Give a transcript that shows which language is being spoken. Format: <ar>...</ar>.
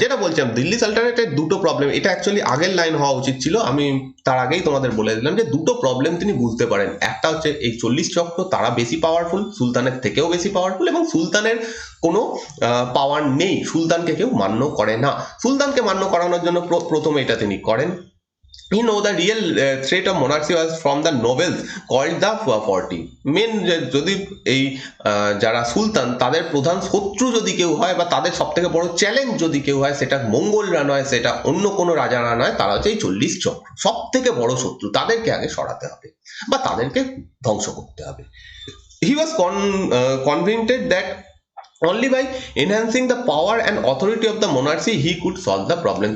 <bn>যেটা বলছিলাম দিল্লি সালতানেটের দুটো প্রবলেম, এটা অ্যাকচুয়ালি আগের লাইন হওয়া উচিত ছিল, আমি তার আগেই তোমাদের বলে দিলাম যে দুটো প্রবলেম তিনি বুঝতে পারেন। একটা হচ্ছে এই 40 চক্র তারা বেশি পাওয়ারফুল, সুলতানের থেকেও বেশি পাওয়ারফুল, এবং সুলতানের কোনো পাওয়ার নেই, সুলতানকে কেউ মান্য করে না। সুলতানকে মান্য করানোর জন্য প্রথমে এটা তিনি করেন।</bn> <en>You know the real threat of monarchy was from the nobles called the 40 men.</en> <bn>যদি এই যারা সুলতান তাদের প্রধান শত্রু যদি কেউ হয় বা তাদের সব থেকে বড় চ্যালেঞ্জ যদি কেউ হয়, সেটা মঙ্গলরা নয়, সেটা অন্য কোনো রাজারা নয়, তারা হচ্ছে এই 40 চক্র, সব থেকে বড় শত্রু। তাদেরকে আগে সরাতে হবে বা তাদেরকে ধ্বংস করতে হবে।</bn> <en>He was convinced that only by enhancing the power and authority of the monarchy he could solve the problem।</en>